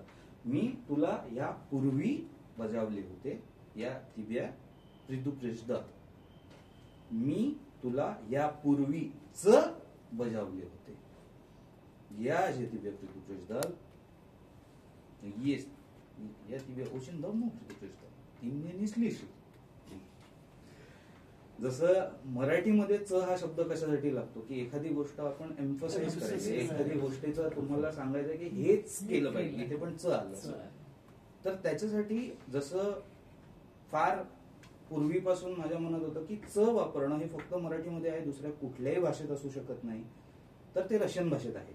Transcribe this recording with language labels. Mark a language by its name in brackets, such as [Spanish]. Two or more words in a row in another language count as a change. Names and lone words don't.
[Marathi] मी तुला या पूर्वी बजावली होते, [Russian] я тебя предупреждал. [Marathi] मी तुला या पूर्वी च बजावली होते. [Russian] Я же тебя предупреждал. Есть. Я тебя очень давно предупреждал. Ты меня не слышишь. [Marathi] जसं मराठीमध्ये च हा शब्द कशासाठी लागतो की एखादी गोष्ट आपण एम्फसाइज करायची, एखादी गोष्टीचं तुम्हाला सांगायचं की हेच केलं पाहिजे, इथे पण च आलं. तर त्याच्यासाठी जसं फार पूर्वीपासून माझ्या मनात होतं की च वापरणं हे फक्त मराठीमध्ये आहे, दुसऱ्या कुठल्याही भाषेत असू शकत नाही, तर ते रशियन भाषेत आहे.